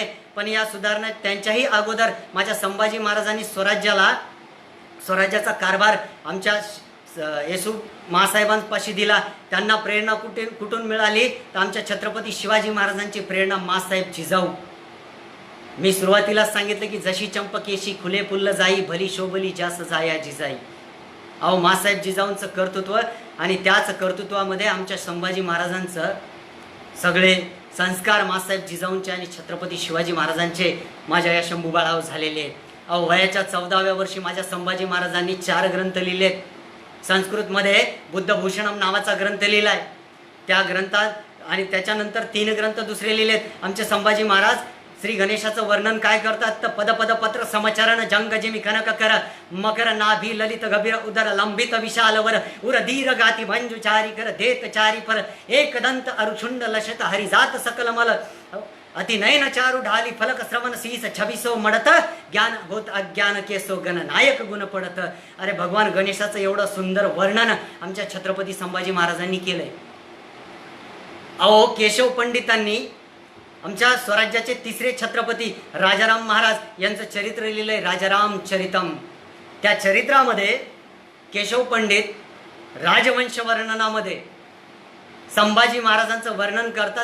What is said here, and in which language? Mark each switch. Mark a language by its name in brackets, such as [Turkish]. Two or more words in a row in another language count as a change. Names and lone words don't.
[Marathi] पण या सुधारणा त्यांच्याही अगोदर माझ्या संभाजी महाराजांनी स्वराज्याचा कारभार आमच्या येसू मासाहेबांपाशी दिला. त्यांना प्रेरणा कुठून मिळाली, तर आमच्या छत्रपती शिवाजी महाराजांची प्रेरणा मासाहेब जिजाऊ. मी सुरुवातीलाच सांगितलं की जशी चंपकेशी खुले फुल्ल जाई, भली शोभली जास जाया जिजाई. मासाहेब जिजाऊंचं कर्तृत्व आणि त्याच कर्तृत्वामध्ये आमच्या संभाजी महाराजांचं सगळे संस्कार मासाहेब जिजाऊंचे आणि छत्रपती शिवाजी महाराजांचे माझ्या या शंभू बाळावर झालेले आहेत. वयाच्या 14व्या वर्षी माझ्या संभाजी महाराजांनी 4 ग्रंथ लिहिलेत. संस्कृतमध्ये बुद्धभूषणम नावाचा ग्रंथ लिहिला आहे. त्या ग्रंथात आणि त्याच्यानंतर 3 ग्रंथ दुसरे लिहिलेत. आमचे संभाजी महाराज श्री गणेशाचं वर्णन काय करतात तर [Braj] पद पद पत्र समचरण जंग जिमी कनक कर मकर नाभी ललित गभीर उदर लंबित विशाल वर उर धीर गाती मंजुचारी कर देत चारी पर एक दंत अरुछुंड लशत हरिजात सकल मल अति नयन चारु ढाली फलक श्रवण शीस छबिसो मडत ज्ञान होत अज्ञान केसो गण नायक गुण पडत। [Marathi] अरे भगवान गणेशाचं एवढं सुंदर वर्णन आमच्या छत्रपती संभाजी महाराजांनी केलंय। अहो केशव पंडितांनी आमच्या स्वराज्याचे तिसरे छत्रपती राजाराम महाराज यांचं चरित्र लिहिलंय, राजाराम चरितम। त्या चरित्रामध्ये केशव पंडित राजवंश वर्णनामध्ये संभाजी महाराजांचं वर्णन करतात।